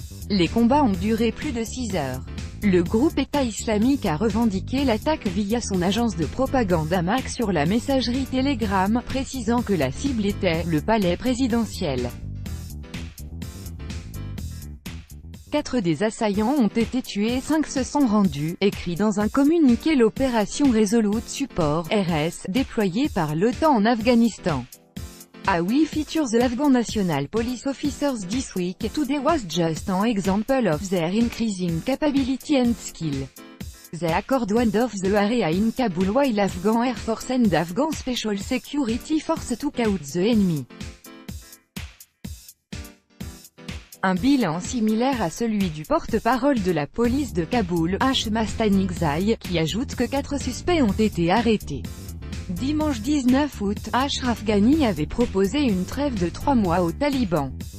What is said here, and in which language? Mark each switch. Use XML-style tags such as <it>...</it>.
<fr>Les combats ont duré plus de 6 heures. Le groupe État islamique a revendiqué l'attaque via son agence de propagande Amaq sur la messagerie Telegram, précisant que la cible était le palais présidentiel. 4 des assaillants ont été tués et 5 se sont rendus, écrit dans un communiqué l'opération Resolute Support, RS, déployée par l'OTAN en Afghanistan.</fr> <en>We features the Afghan National Police officers this week. Today was just an example of their increasing capability and skill. They accord one of the area in Kabul while Afghan Air Force and Afghan Special Security Force took out the enemy.</en> <fr>Un bilan similaire à celui du porte-parole de la police de Kaboul, Mastani-Gzai, qui ajoute que 4 suspects ont été arrêtés. Dimanche 19 août, Ashraf Ghani avait proposé une trêve de 3 mois aux talibans.</fr>